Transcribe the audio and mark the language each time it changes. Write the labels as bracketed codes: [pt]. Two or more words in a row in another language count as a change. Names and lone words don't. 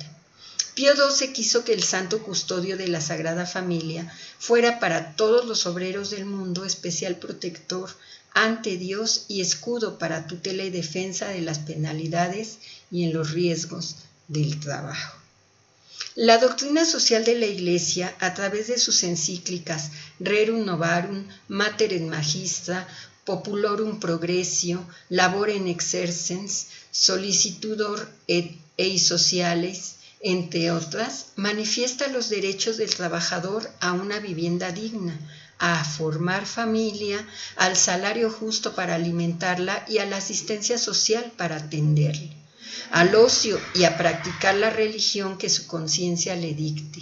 [es] Pío XII quiso que el santo custodio de la Sagrada Familia fuera para todos los obreros del mundo especial protector ante Dios y escudo para tutela y defensa de las penalidades y en los riesgos del trabajo. La doctrina social de la Iglesia, a través de sus encíclicas Rerum Novarum, Mater et Magistra, Populorum Progressio, Labor in Exercens, Solicitudor ei Sociales, entre otras, manifiesta los derechos del trabajador a una vivienda digna, a formar familia, al salario justo para alimentarla y a la asistencia social para atenderle, al ocio y a practicar la religión que su conciencia le dicte.